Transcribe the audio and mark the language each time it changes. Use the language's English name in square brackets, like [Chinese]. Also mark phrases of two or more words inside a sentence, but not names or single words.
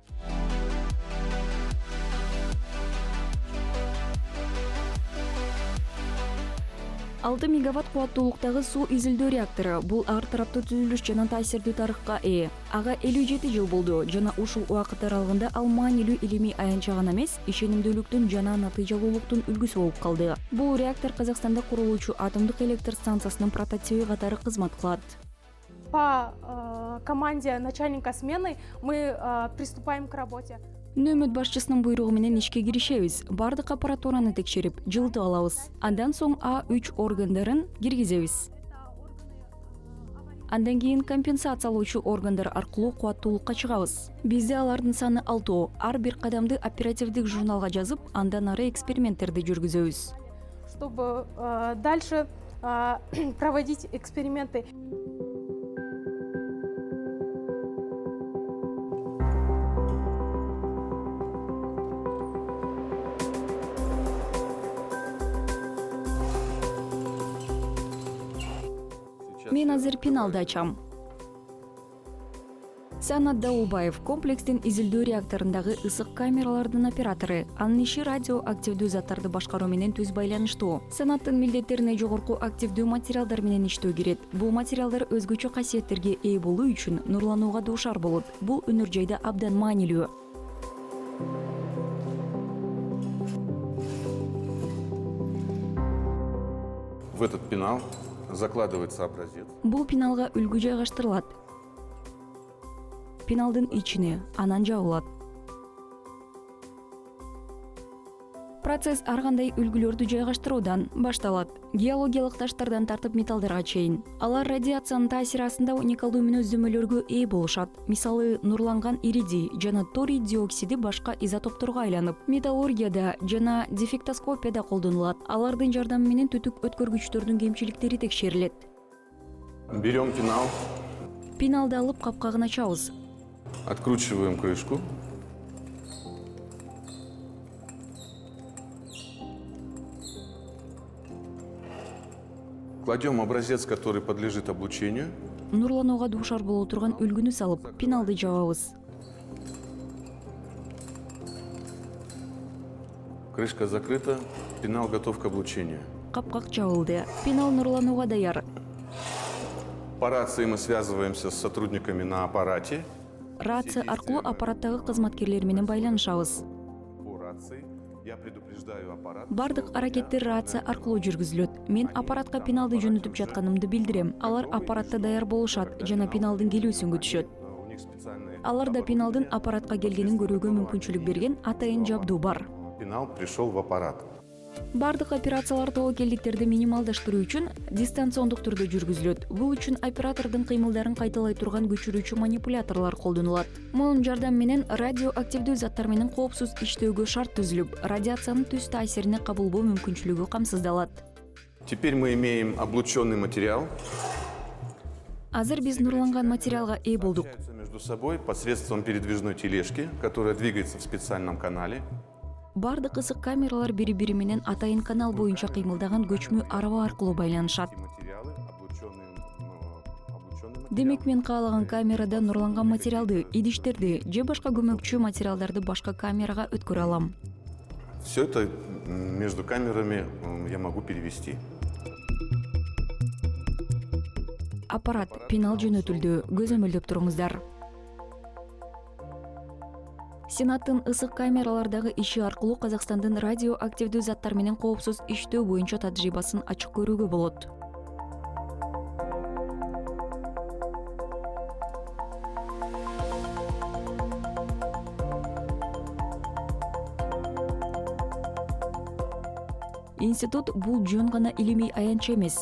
[Kyrgyz] Алты мегаватт кубаттуулуктагы суу изилдөө реактору бул ар тараптуу түзүлүш жана таасирдүү тарыхка ээ. Ага 57 жыл болду жана ушул убакыт аралыгында ал маанилүү илимий аянтча гана эмес, ишенимдүүлүктүн жана натыйжалуулуктун үлгүсү болуп калды. Бул реактор Казакстанда курулуучу атомдук электр станциясынын прототипи катары кызмат кылат. [Russian] По команде начальника смены мы приступаем к работе. [Kyrgyz] Нөмөт башчысынын буйругу менен ишке киришебиз. Бардык аппаратураны текшерип, жылытып алабыз. Андан соң А3 органдарын киргизебиз. Андан кийин компенсациялоочу органдар аркылуу кубаттуулукка чыгабыз. Бизде алардын саны 6. Ар бир кадамды оперативдик журналга жазып, андан ары эксперименттерди жүргүзөбүз. [Russian] Чтобы дальше проводить эксперименты. [Kyrgyz] Мен азыр пеналды ачам. Санат Дауылбаев комплекстин изилдөө реакторундагы ысык камералардын оператору. Анын иши радиоактивдүү заттарды башкаруу менен түз байланыштуу. Санаттын милдеттерине жогорку активдүү материалдар менен иштөө кирет. Бул материалдар өзгөчө касиеттерге ээ болуу үчүн нурланууга дуушар болот. Бул өнөр жайда абдан маанилүү. [Russian] В этот пенал закладывается образец. [Kyrgyz] Бул пеналга үлгү жайгаштырылат. Пеналдын ичине анан жабылат. Процесс ар кандай үлгүлөрдү жайгаштыруудан башталат. Геологиялык таштардан тартып металлдарга чейин. Алар радиациянын таасири астында уникалдуу мүнөздөмөлөргө ээ болушат. Мисалы, нурланган иридий жана торий диоксиди башка изотопторго айланып, металлургияда жана дефектоскопияда колдонулат. Алардын жардамы менен түтүк өткөргүчтөрдүн кемчиликтери текшерилет. [Russian] Берем пенал, [Kyrgyz] Пеналды алып капкагын ачабыз. [Russian] откручиваем крышку. Кладем образец, который подлежит облучению. [Kyrgyz] Нурланууга дуушар боло турган үлгүнү салып, пеналды жабабыз. [Russian] Крышка закрыта, пенал готов к облучению. [Kyrgyz] Капкак жабылды. Пенал нурланууга даяр. [Russian] По рации мы связываемся с сотрудниками на аппарате. [Kyrgyz] Рация аркылуу аппараттагы кызматкерлер менен байланышабыз. [Russian] По рации я предупреждаю аппарат. [Kyrgyz] Бардык аракеттер рация аркылуу жүргүзүлөт. Мен аппаратка пеналды жөнөтүп жатканымды билдирем. Алар аппаратта даяр болушат жана пеналдын келүүсүн күтүшөт. [Russian] У них специальные [Kyrgyz] Алар да пеналдын аппаратка келгенин көрүүгө мүмкүнчүлүк берген атайын жабдуу бар. [Russian] Пенал пришел в аппарат. [Kyrgyz] Бардык операциялар тобокелдиктерди минималдаштыруу үчүн дистанциондук түрдө жүргүзүлөт. Бул үчүн оператордун кыймылдарын кайталай турган көчүрүүчү манипуляторлор колдонулат. Мунун жардамы менен радиоактивдүү заттар менен коопсуз иштөөгө шарт түзүлүп, радиациянын түз таасирине кабылбоо мүмкүнчүлүгү камсыздалат. [Russian] Теперь мы имеем облученный материал. [Kyrgyz] Азыр биз нурланган материалга ээ болдук. [Russian] Общаются между собой посредством передвижной тележки, которая двигается в специальном канале. [Kyrgyz] Бардык ысык камералар бири-бири менен атайын канал боюнча кыймылдаган көчмө араба аркылуу байланышат. [Russian] Материалы, облученный [Kyrgyz] Демек мен каалаган камерада нурланган материалды, идиштерди же башка көмөкчү материалдарды башка камерага өткөрө алам. [Russian] Все это между камерами я могу перевести. [Kyrgyz] Аппарат пенал жөнөтүлдү, көзөмөлдөп туруңуздар. Сенаттын ысык камералардагы иши аркылуу Казакстандын радиоактивдүү заттар менен коопсуз иштөө боюнча тажрыйбасын ачык көрүүгө болот. Институт бул жөн гана илимий аянтча эмес.